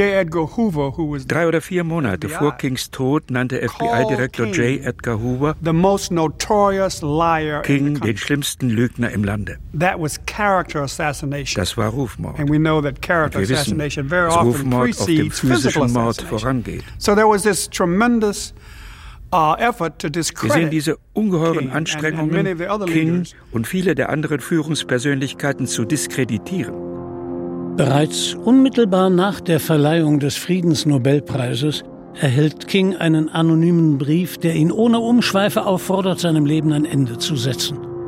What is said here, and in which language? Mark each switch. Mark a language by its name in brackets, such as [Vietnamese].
[German] Drei oder vier Monate vor Kings Tod nannte FBI-Direktor J. Edgar Hoover [English] the most notorious liar [German] King den schlimmsten Lügner im Lande. [English] That was character assassination. [German] Das war Rufmord. [English] And we know that character assassination very often precedes physical assassination. [German] Rufmord auf dem physischen Mord vorangeht. [English] So there was this tremendous effort to discredit. [German] Wir sehen diese ungeheuren Anstrengungen, King und viele der anderen Führungspersönlichkeiten zu diskreditieren. Bereits unmittelbar nach der Verleihung des Friedensnobelpreises erhält King einen anonymen Brief, der ihn ohne Umschweife auffordert, seinem Leben ein Ende zu setzen.